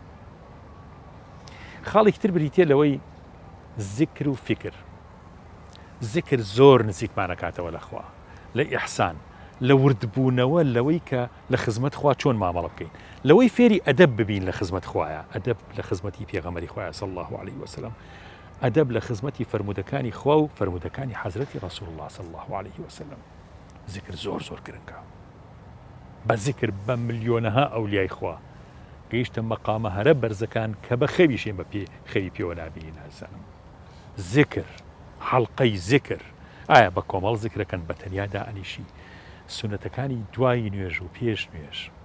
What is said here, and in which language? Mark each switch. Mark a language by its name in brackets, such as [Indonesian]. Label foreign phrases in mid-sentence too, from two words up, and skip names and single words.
[Central Kurdish] خاڵێکی تر بریتێ لەوەی زیکر و فکر زیکر زۆر نزیکمانەکاتەوە لەخوا لە ئیحسان لە وردبوونەوە لەوەی کە لە خزمەت خوا چۆن مامەڵە بکەین لەوەی فێری ئەدەب ببین لە خزمەت خوایە ئەدەب لە خزمەتی پێغەمبەری خوایە [Arabic] صلی الله عليه وسلم [Central Kurdish] ئەدەب لە خزمەتی فرمودەکانی خوا و فرمودەکانی حەزرەتی ڕەسوول الله [Arabic] صلی الله عليه وسلم [Central Kurdish] زیکر زۆر زۆر گرنگە بە زیکر بە ملیۆنەها ئەولیای خوا گەیشتە مەقامە هەرە بەرزەکان کە بە خەویشێن بە پێ خەوی پێوە نابینین ئازانم زیکر حەڵقەی زیکر ئایا بە کۆمەڵ زیکرەکەن بە تەنیا دائەنیشی سونەتەکانی دوای نوێژ و پێش نوێژ